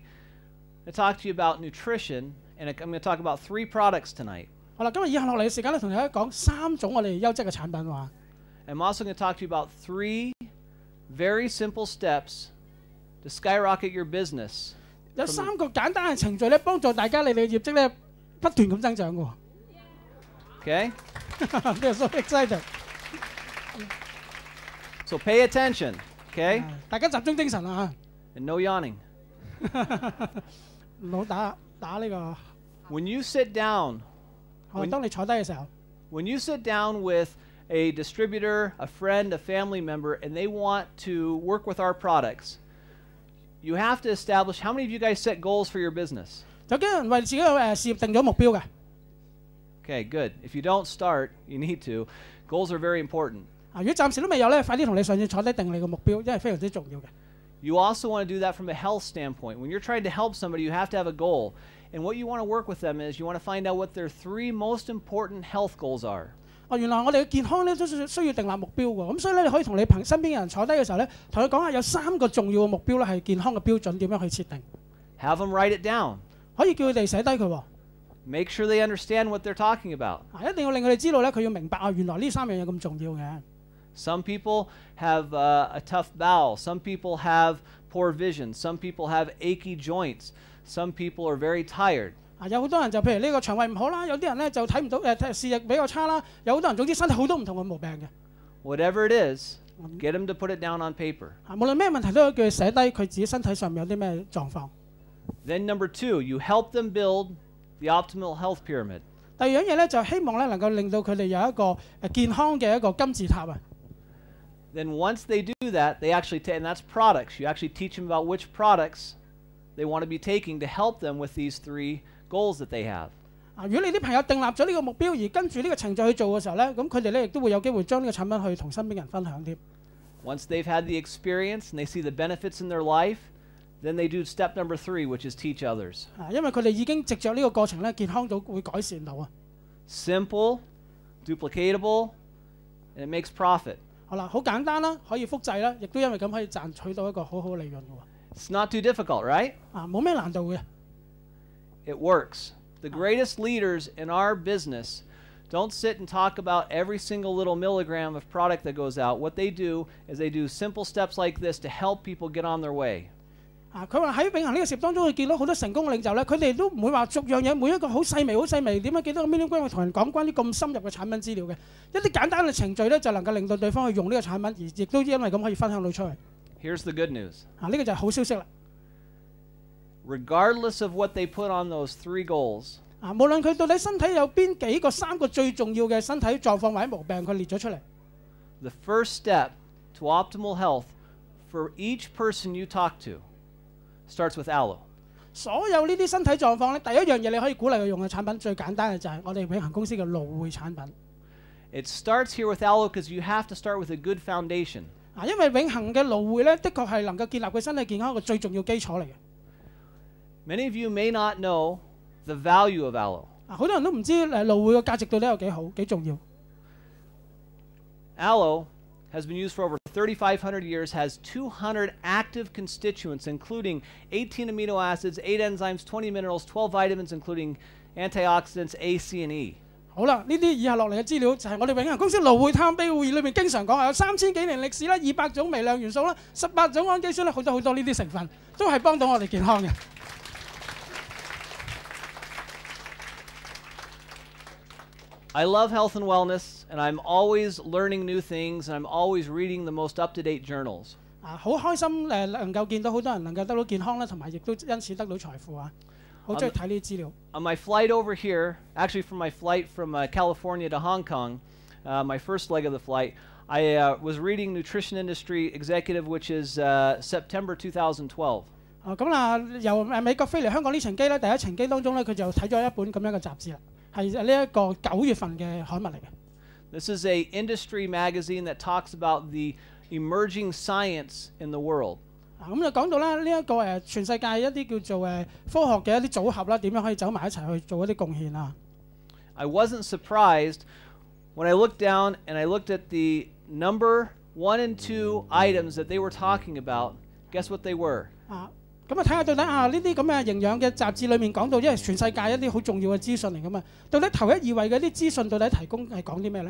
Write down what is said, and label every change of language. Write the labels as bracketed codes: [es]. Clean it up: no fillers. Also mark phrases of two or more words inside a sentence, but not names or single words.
[en] I'm going to talk to you about nutrition, and I'm going to talk about 3 products tonight. [yue] 好啦，今日以下落嚟嘅時間咧，同大家講3種我哋優質嘅產品話。 [en] I'm also going to talk to you about 3 very simple steps to skyrocket your business. [yue] 有3個簡單嘅程序咧，幫助大家你哋嘅業績咧不斷咁增長嘅。 [en] Okay? They're so excited. So pay attention, okay? [yue] 大家集中精神啊 [en] And no yawning. [yue] 唔好打呢個。 [en] When you sit down, [yue] 當你坐低嘅時候， [en] when you sit down with a distributor, a friend, a family member, and they want to work with our products, you have to establish, how many of you guys set goals for your business? [yue] 有幾人為自己嘅事業定咗目標嘅。 [en] Okay, good. If you don't start, you need to. Goals are very important. [yue] 如果暫時都未有咧，快啲同你上次坐低定你個目標，因為非常之重要嘅。 [en] You also want to do that from a health standpoint. When you're trying to help somebody, you have to have a goal. And what you want to work with them is you want to find out what their 3 most important health goals are. [yue] 原來我哋嘅健康咧都需要訂立目標喎。咁所以咧，你可以同你身邊嘅人坐低嘅時候咧，同佢講下有3個重要嘅目標咧係健康嘅標準點樣去設定。 [en] Have them write it down. [yue] 可以叫佢哋寫低佢喎。 [en] Make sure they understand what they're talking about. [yue] 一定要令佢哋知道咧，佢要明白原來呢3樣嘢咁重要嘅。 [en] Some people have a tough bowel. Some people have poor vision. Some people have achy joints. Some people are very tired. [yue] 有好多人就譬如呢個腸胃唔好啦，有啲人咧就睇唔到視力比較差啦，有好多人總之身體好多唔同嘅毛病嘅。 [en] Whatever it is, get them to put it down on paper. [yue] 無論咩問題都要叫佢寫低佢自己身體上面有啲咩狀況。 [en] Then number 2, you help them build the optimal health pyramid. [yue] 第二樣嘢咧就希望咧能夠令到佢哋有一個健康嘅一個金字塔啊。 [en] Then once they do that, they actually and that's products. You actually teach them about which products they want to be taking to help them with these 3 goals that they have. [yue] 如果你啲朋友訂立咗呢個目標，而跟住呢個程序去做嘅時候咧，咁佢哋咧亦都會有機會將呢個產品去同身邊人分享添。 [en] Once they've had the experience and they see the benefits in their life, then they do step number 3, which is teach others. [yue] 因為佢哋已經藉着呢個過程咧，健康到會改善到啊。 [en] Simple, duplicatable, and it makes profit. [yue] 好啦，好簡單啦，可以複製啦，亦都因為咁可以賺取到一個好好利潤嘅喎。 [en] It's not too difficult, right? [yue] 冇咩難度嘅。 [en] It works. The greatest leaders in our business don't sit and talk about every single little milligram of product that goes out. What they do is they do simple steps like this to help people get on their way. [yue] 佢話喺永恆呢個事業當中，佢見到好多成功嘅領袖咧，佢哋都唔會話逐樣嘢每一個好細微點樣幾多個 milligram 去同人講關於咁深入嘅產品資料嘅，一啲簡單嘅程序咧就能夠令到對方去用呢個產品，而亦都因為咁可以分享到出去。 [en] Here's the good news. [yue] 呢個就係好消息啦。 [en] Regardless of what they put on those 3 goals, [yue] 無論佢到底身體有邊幾個3個最重要嘅身體狀況或者毛病，佢列咗出嚟。 [en] the first step to optimal health for each person you talk to starts with aloe. [yue] 所有呢啲身體狀況咧，第一樣嘢你可以鼓勵佢用嘅產品，最簡單嘅就係我哋永恆公司嘅蘆薈產品。 [en] It starts here with aloe because you have to start with a good foundation. [yue] 因為永恆嘅蘆薈咧，的確係能夠建立佢身體健康一個最重要基礎嚟嘅。 [en] Many of you may not know the value of aloe. [yue] 好多人都唔知蘆薈嘅價值到底有幾好幾重要。 [en] Aloe has been used for over 3,500 years, has 200 active constituents, including 18 amino acids, 8 enzymes, 20 minerals, 12 vitamins, including antioxidants A, C, and E. [yue] 好啦，呢啲以下落嚟嘅資料就係我哋永恆公司蘆薈探秘會議裏面經常講，有3000幾年歷史啦，200種微量元素啦，18種氨基酸啦，好多呢啲成分都係幫到我哋健康嘅。 [en] I love health and wellness, and I'm always learning new things, and I'm always reading the most up-to-date journals. [yue] 好開心能夠見到好多人能夠得到健康啦，同埋亦都因此得到財富啊！好中意睇呢啲資料。 [en] On my flight over here, actually from my flight from California to Hong Kong, my first leg of the flight, I was reading Nutrition Industry Executive, which is September 2012. [yue] 咁啦，由美國飛嚟香港呢程機咧，第一程機當中咧，佢就睇咗一本咁樣嘅雜誌啦，係呢一個9月份嘅刊物嚟嘅。 [en] This is a industry magazine that talks about the emerging science in the world. [yue] 咁就講到啦，呢一個全世界一啲叫做科學嘅一啲組合啦，點樣可以走埋一齊去做一啲貢獻啊 [en] I wasn't surprised when I looked down and I looked at the number 1 and 2 items that they were talking about. Guess what they were? [yue] 咁睇下到底呢啲咁嘅營養嘅雜誌裏面講到，因為全世界一啲好重要嘅資訊嚟噶嘛，到底頭1、2位嘅啲資訊到底提供係講啲咩咧